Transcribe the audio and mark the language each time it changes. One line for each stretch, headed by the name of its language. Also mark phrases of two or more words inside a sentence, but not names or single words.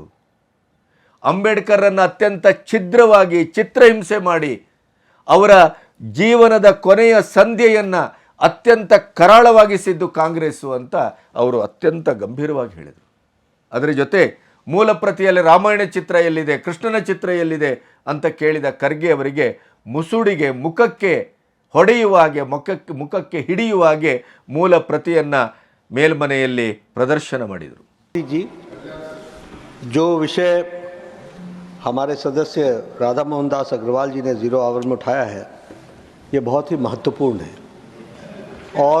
Kannada: ಅಂಬೇಡ್ಕರನ್ನು ಅತ್ಯಂತ ಛಿದ್ರವಾಗಿ ಚಿತ್ರಹಿಂಸೆ ಮಾಡಿ ಅವರ ಜೀವನದ ಕೊನೆಯ ಸಂಧ್ಯೆಯನ್ನು ಅತ್ಯಂತ ಕರಾಳವಾಗಿಸಿದ್ದು ಕಾಂಗ್ರೆಸ್ಸು ಅಂತ ಅವರು ಅತ್ಯಂತ ಗಂಭೀರವಾಗಿ ಹೇಳಿದರು. ಅದರ ಜೊತೆ ಮೂಲ ಪ್ರತಿಯಲ್ಲಿ ರಾಮಾಯಣ ಚಿತ್ರ ಎಲ್ಲಿದೆ, ಕೃಷ್ಣನ ಚಿತ್ರ ಎಲ್ಲಿದೆ ಅಂತ ಕೇಳಿದ ಖರ್ಗೆ ಅವರಿಗೆ ಮುಸುಡಿಗೆ ಮುಖಕ್ಕೆ ಹೊಡೆಯುವ ಹಾಗೆ, ಮುಖಕ್ಕೆ ಹಿಡಿಯುವ ಹಾಗೆ ಮೂಲ ಪ್ರತಿಯನ್ನು ಮೇಲ್ಮನೆಯಲ್ಲಿ ಪ್ರದರ್ಶನ ಮಾಡಿದರು.
Hindi: जी, जो विषय हमारे सदस्य राधा मोहन दास अग्रवाल जी ने 0 आवर में उठाया है, ये बहुत ही महत्वपूर्ण है और